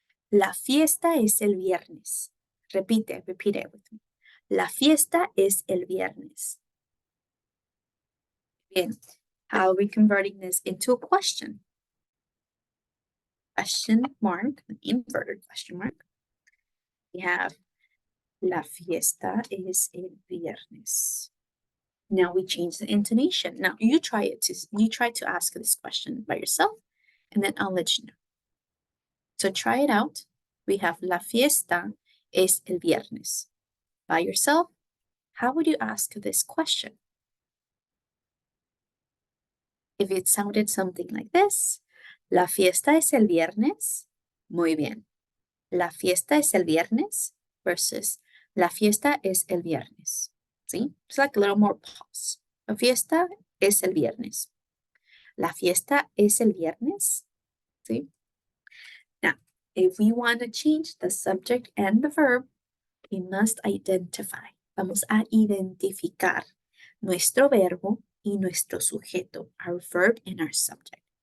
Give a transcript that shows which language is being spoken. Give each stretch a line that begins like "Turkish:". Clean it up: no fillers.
Spanish: La fiesta es el viernes. Repite
English: it with me.
Spanish: La fiesta es el viernes. Bien.
English: How are we converting this into a question? Question mark, an inverted question mark. We have
Spanish: la fiesta es el viernes.
English: Now we change the intonation. Now you try to ask this question by yourself, and then I'll let you know. So try it out. We have
Spanish: la fiesta es el viernes.
English: By yourself, how would you ask this question? If it sounded something like this,
Spanish: la fiesta es el viernes. Muy bien. La fiesta es el viernes versus la fiesta es el viernes.
English: See? It's like a little more pause.
Spanish: La fiesta es el viernes. La fiesta es el viernes.
English: See? Now, if we want to change the subject and the verb, we must identify.
Spanish: Vamos a identificar nuestro verbo y nuestro sujeto,
English: our verb and our subject.